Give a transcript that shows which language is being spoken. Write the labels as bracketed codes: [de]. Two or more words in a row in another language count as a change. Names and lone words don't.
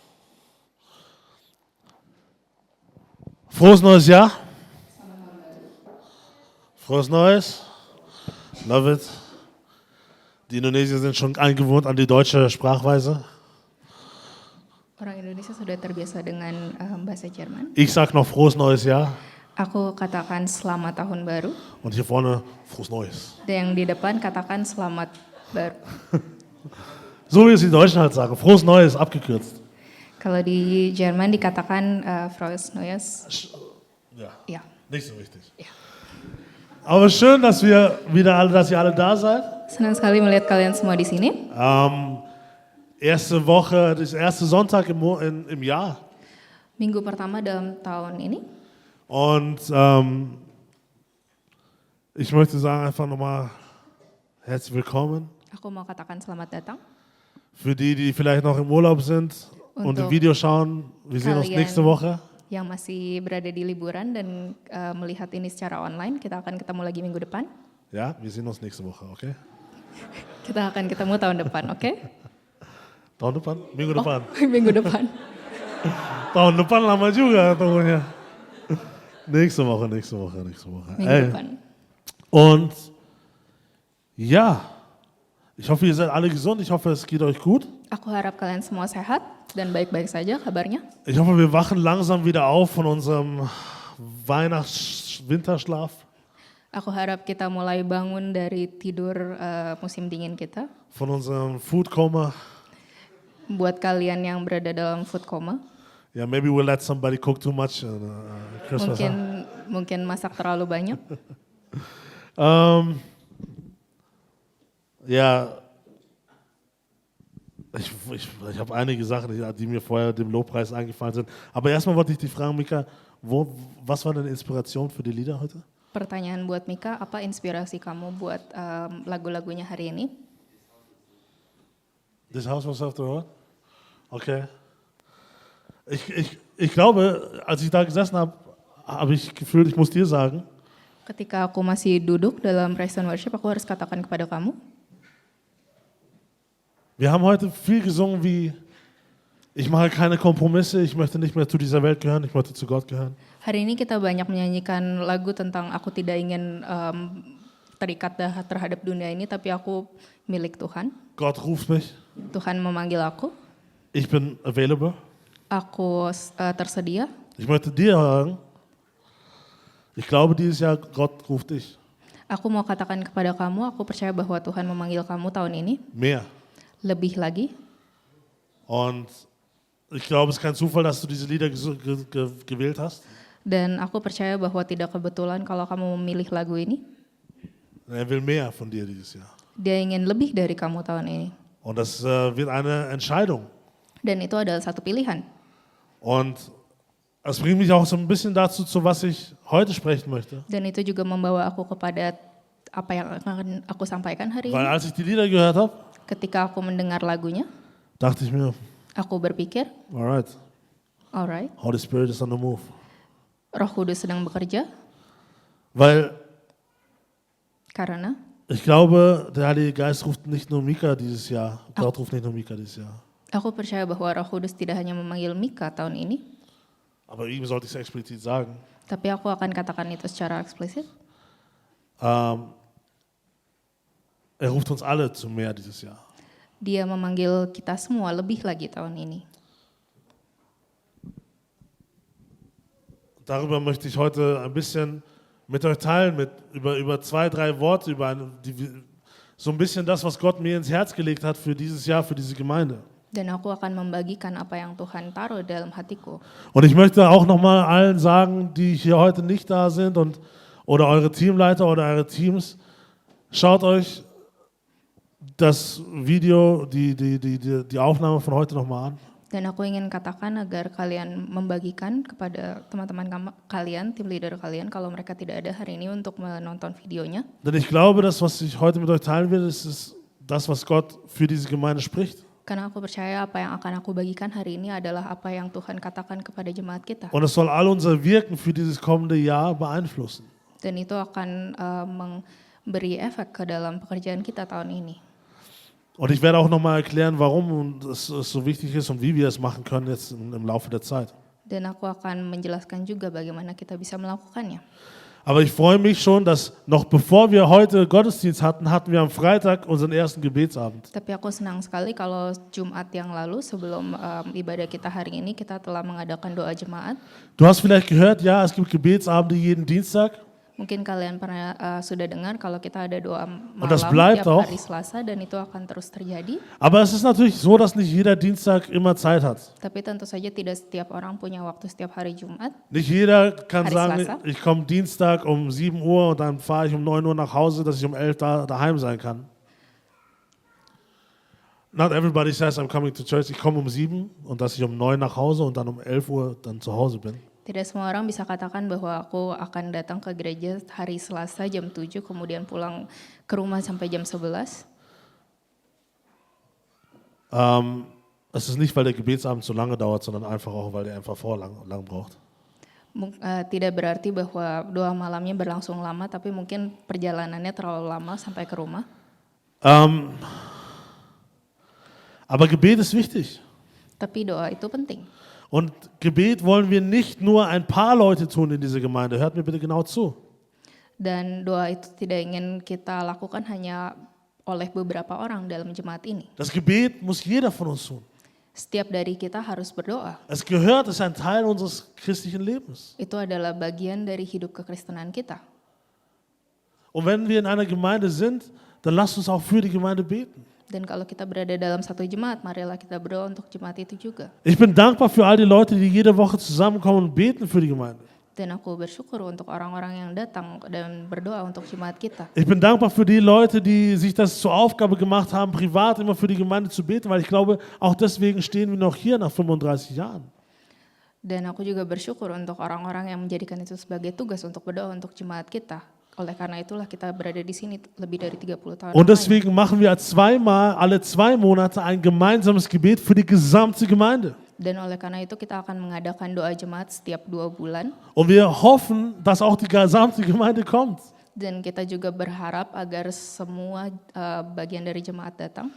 [de] Frohes neues Jahr. Frohes Neues. [en] Love it. [de] Die Indonesier sind schon eingewohnt an die deutsche Sprachweise. [id] Orang Indonesia sudah terbiasa dengan bahasa Jerman. [de] Ich sag noch frohes neues Jahr. [id] Aku katakan selamat tahun baru, [de] Und hier vorne frohes Neues. [id] dan yang di depan katakan selamat baru. [de] So wie es die Deutschen halt sagen. Frohes Neues, abgekürzt. [id] Kalau di Jerman dikatakan [de] Frohes Neues, Ja, [id] ya. [de] nicht so wichtig. Ja. Aber schön, dass ihr alle da seid. [id] Senang sekali melihat kalian semua di sini. [de] Erste Woche, das erste Sonntag im Jahr. [id] Minggu pertama dalam tahun ini. [de] Und ich möchte sagen einfach nochmal herzlich willkommen. [id] Aku mau katakan selamat datang. [de] Für die, die vielleicht noch im Urlaub sind und im [id] Untuk [de] Video schauen, wir sehen uns [id] kalian [de] nächste Woche. [id] yang masih berada di liburan dan melihat ini secara online, kita akan ketemu lagi minggu depan. [de] Ja, wir sehen uns nächste Woche, okay? [id] Kita akan ketemu tahun depan, oke? Tahun depan? Minggu depan. Minggu depan. Tahun depan lama juga tunggunya. [de] Nächste Woche. [id] Minggu depan. [de] Und ja, ich hoffe, ihr seid alle gesund. Ich hoffe, es geht euch gut. [id] Aku harap kalian semua sehat dan baik-baik saja kabarnya. [de] Ich hoffe, wir wachen langsam wieder auf von unserem Weihnachts-Winterschlaf. [id] Aku harap kita mulai bangun dari tidur musim dingin kita. [de] Von unserem Food-Coma. [id] Buat kalian yang berada dalam [en] food coma, Yeah, maybe we'll let somebody cook too much Christmas. [id] mungkin masak terlalu banyak. [de] Ja, ich habe einige Sachen, die mir vorher dem Lobpreis eingefallen sind. Aber erstmal wollte ich dich fragen, Mika, was war deine Inspiration für die Lieder heute? [id] Pertanyaan buat Mika, apa inspirasi kamu buat lagu-lagunya hari ini? [en] This House was after all? Okay. [de] Ich glaube, als ich da gesessen habe, habe ich gefühlt, ich muss dir sagen, [id] Ketika aku masih duduk dalam [en] praise and worship, [id] aku harus katakan kepada kamu, [de] wir haben heute viel gesungen wie, ich mache keine Kompromisse, ich möchte nicht mehr zu dieser Welt gehören, ich möchte zu Gott gehören. [id] hari ini kita banyak menyanyikan lagu tentang aku tidak ingin terikat terhadap dunia ini, tapi aku milik Tuhan. [de] Gott ruft mich, [id] Tuhan memanggil aku, [de] ich bin available. [id] aku tersedia. [de] Ich möchte dir sagen, ich glaube dieses Jahr, Gott ruft dich. [id] Aku mau katakan kepada kamu, aku percaya bahwa Tuhan memanggil kamu tahun ini, [de] Mehr. [id] lebih lagi. [de] Und ich glaube, es ist kein Zufall, dass du diese Lieder gewählt hast. [id] Dan aku percaya bahwa tidak kebetulan kalau kamu memilih lagu ini. [de] Er will mehr von dir dieses Jahr. [id] Dia ingin lebih dari kamu tahun ini. [de] Und das wird eine Entscheidung. [id] Dan itu adalah satu pilihan. [de] Und das bringt mich auch so ein bisschen dazu, zu was ich heute sprechen möchte. [id] Dan itu juga membawa aku kepada apa yang akan aku sampaikan hari [de] Weil [id] ini. [de] als ich die Lieder gehört habe, [id] Ketika aku mendengar lagunya, [de] dachte ich mir, [id] aku berpikir, [en] alright, alright, Holy Spirit is on the move. [id] Roh Kudus sedang bekerja, [de] Weil [id] karena [de] ich glaube, der Heilige Geist ruft nicht nur Mika dieses Jahr. Gott ruft nicht nur Mika dieses Jahr. [id] aku percaya bahwa Roh Kudus tidak hanya memanggil Mika tahun ini, [de] Aber ihm sollte ich es explizit sagen. [id] tapi aku akan katakan itu secara eksplisit. [de] Er ruft uns alle zu mehr dieses Jahr. [id] Dia memanggil kita semua lebih lagi tahun ini. [de] Darüber möchte ich heute ein bisschen mit euch teilen, über 2, 3 Worte, so ein bisschen das, was Gott mir ins Herz gelegt hat für dieses Jahr, für diese Gemeinde. [id] Dan aku akan membagikan apa yang Tuhan taruh dalam hatiku. [de] Und ich möchte auch nochmal allen sagen, die hier heute nicht da sind oder eure Teamleiter oder eure Teams, schaut euch das Video, die Aufnahme von heute nochmal an. [id] Dan aku ingin katakan agar kalian membagikan kepada teman-teman kalian, tim leader kalian, kalau mereka tidak ada hari ini untuk menonton videonya. [de] Denn ich glaube, das, was ich heute mit euch teilen will, ist das, was Gott für diese Gemeinde spricht. [id] Karena aku percaya apa yang akan aku bagikan hari ini adalah apa yang Tuhan katakan kepada jemaat kita. [de] Und es soll all unser Wirken für dieses kommende Jahr beeinflussen. [id] Dan itu akan memberi efek ke dalam pekerjaan kita tahun ini. [de] Und ich werde auch nochmal erklären, warum es so wichtig ist und wie wir es machen können jetzt im Laufe der Zeit. [id] Dan aku akan menjelaskan juga bagaimana kita bisa melakukannya. [de] Aber ich freue mich schon, dass noch bevor wir heute Gottesdienst hatten, hatten wir am Freitag unseren ersten Gebetsabend. [id] Tapi aku senang sekali kalau Jumat yang lalu sebelum ibadah kita hari ini kita telah mengadakan doa jemaat. [de] Du hast vielleicht gehört, ja, es gibt Gebetsabende jeden Dienstag. [id] Mungkin kalian pernah sudah dengar kalau kita ada doa malam [de] das bleibt [id] tiap [de] auch. [id] hari Selasa dan itu akan terus terjadi. [de] Aber es ist natürlich so, dass nicht jeder Dienstag immer Zeit hat. [id] Tapi tentu saja tidak setiap orang punya waktu setiap hari Jumat. [de] Nicht jeder kann [id] Hari [de] sagen, [id] Selasa. [de] ich komme Dienstag um 7 Uhr und dann fahre ich um 9 Uhr nach Hause, dass ich um 11 daheim sein kann. [en] Not everybody says I'm coming to church. [de] Ich komme um 7 und dass ich um 9 nach Hause und dann um 11 Uhr dann zu Hause bin. [id] Tidak semua orang bisa katakan bahwa aku akan datang ke gereja hari Selasa jam 7 kemudian pulang ke rumah sampai jam 11. [de] Es ist nicht, weil der Gebetsabend so lange dauert, sondern einfach auch, weil der einfach lang braucht. [id] Tidak berarti bahwa doa malamnya berlangsung lama, tapi mungkin perjalanannya terlalu lama sampai ke rumah. [de] Aber Gebet ist wichtig. [id] Tapi doa itu penting. [de] Und Gebet wollen wir nicht nur ein paar Leute tun in dieser Gemeinde. Hört mir bitte genau zu. [id] Dan doa itu tidak ingin kita lakukan hanya oleh beberapa orang dalam jemaat ini. [de] Das Gebet muss jeder von uns tun. [id] Setiap dari kita harus berdoa. [de] Es gehört, es ist ein Teil unseres christlichen Lebens. [id] Itu adalah bagian dari hidup kekristenan kita. [de] Und wenn wir in einer Gemeinde sind, dann lasst uns auch für die Gemeinde beten. [id] Dan kalau kita berada dalam satu jemaat, marilah kita berdoa untuk jemaat itu juga. [de] Ich bin dankbar für all die Leute, die jede Woche zusammenkommen und beten für die Gemeinde. [id] Dan aku bersyukur untuk orang-orang yang datang dan berdoa untuk jemaat kita. [de] Ich bin dankbar für die Leute, die sich das zur Aufgabe gemacht haben, privat immer für die Gemeinde zu beten, weil ich glaube, auch deswegen stehen wir noch hier nach 35 Jahren. [id] Dan aku juga bersyukur untuk orang-orang yang menjadikan itu sebagai tugas untuk berdoa untuk jemaat kita. Oleh karena itulah kita berada di sini lebih dari 30 tahun. [de] Und deswegen machen wir alle 2 Monate ein gemeinsames Gebet für die gesamte Gemeinde. [id] Dan oleh karena itu kita akan mengadakan doa jemaat setiap 2 bulan. [de] Und wir hoffen, dass auch die gesamte Gemeinde kommt. [id] Dan kita juga berharap agar semua bagian dari jemaat datang.